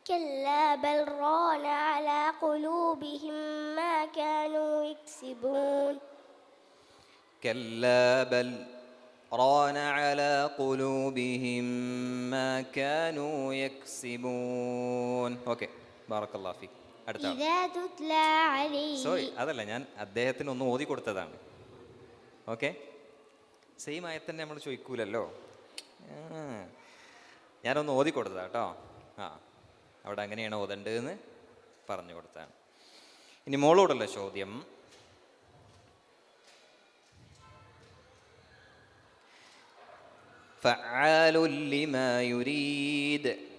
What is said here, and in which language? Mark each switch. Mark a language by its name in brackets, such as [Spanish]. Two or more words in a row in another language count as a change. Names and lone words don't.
[Arabic] كلا بل ران على قلوبهم ما كانوا يكسبون كلا بل ران على قلوبهم ما كانوا يكسبون. [Malayalam] ഓക്കെ, [Arabic] بارك الله فيك. [Malayalam] അടുത്ത ആൾ. [Arabic] إذا تتلى عليه [Malayalam] സോറി, അതല്ല, ഞാൻ അദ്ദേഹത്തിന് ഒന്ന് ഓതി കൊടുത്തതാണ്. ഓക്കെ, സെയിം ആയത്തന്നെ നമ്മൾ ചോദിക്കൂലല്ലോ. ഞാനൊന്ന് ഓതി കൊടുത്തതാ കേട്ടോ. അവിടെ അങ്ങനെയാണ് ഓതേണ്ടതെന്ന് പറഞ്ഞു കൊടുത്താണ്. ഇനി മോളോടുള്ള ചോദ്യം. [Arabic] فعال لما يريد.